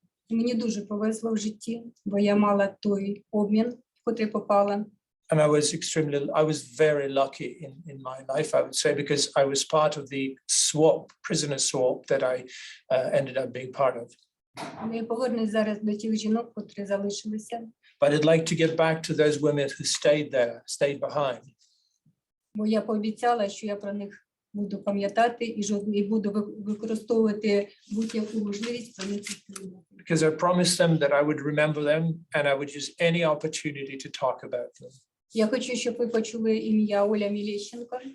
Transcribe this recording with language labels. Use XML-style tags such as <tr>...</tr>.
<uk>Мені дуже повезло в житті, бо я мала той обмін, в котрий попала.</uk> <en>And I was very lucky in my life, I would say, because I was part of the prisoner swap that I ended up being part of.</en> <uk>Я повернусь зараз до тих жінок, котрі залишилися.</uk> <en>But I'd like to get back to those women who stayed behind.</en> <uk>Бо я пообіцяла, що я про них буду пам'ятати і буду використовувати будь-яку можливість про них розповідати.</uk> <en>Because I promised them that I would remember them and I would use any opportunity to talk about them.</en> <uk>Я хочу, щоб ви почули ім'я Оля Мілещенко.</uk>